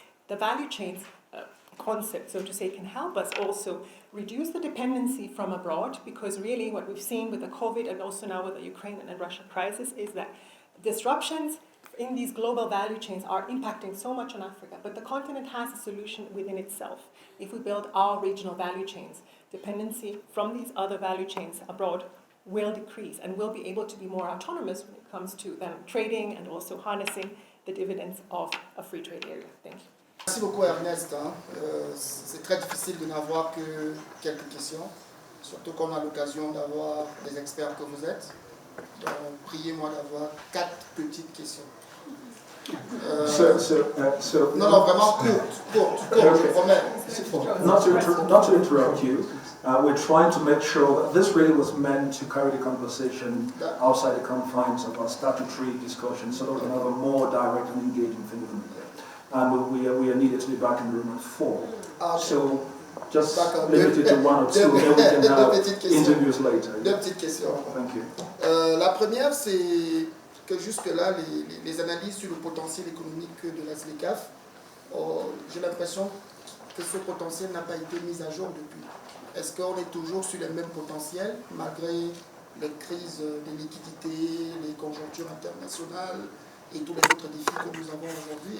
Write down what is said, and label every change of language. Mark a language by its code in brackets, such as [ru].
[en] The value chains concept, so to say, can help us also reduce the dependency from abroad, because really what we've seen with the COVID and also now with the Ukraine and Russia crisis is that disruptions in these global value chains are impacting so much on Africa, but the continent has a solution within itself. If we build our regional value chains, dependency from these other value chains abroad will decrease, and we'll be able to be more autonomous when it comes to trading and also harnessing the dividends of a free trade area. Thank you. [fr] Merci beaucoup Ernest. C'est très difficile de n'avoir que quelques questions, surtout qu'on a l'occasion d'avoir des experts que vous êtes. Donc priez-moi d'avoir 4 petites questions. Non, vraiment courte, [en] Okay. [fr] je promets. [en] Not to interrupt you, we're trying to make sure that this really was meant to carry the conversation outside the confines of our statutory discussion, so that we can have a more direct and engaging thing with them. And we are needed to be back in the room at 4. So just limit it to 1 or 2, and then we can have interviews later. [fr] 2 petites questions. [en] Thank you. [fr] La première, c'est que jusque-là, les analyses sur le potentiel économique de la SLECAF, j'ai l'impression que ce potentiel n'a pas été mis à jour depuis. Est-ce qu'on est toujours sur les mêmes potentiels, malgré les crises de liquidité, les conjonctures internationales et tous les autres défis que nous avons aujourd'hui?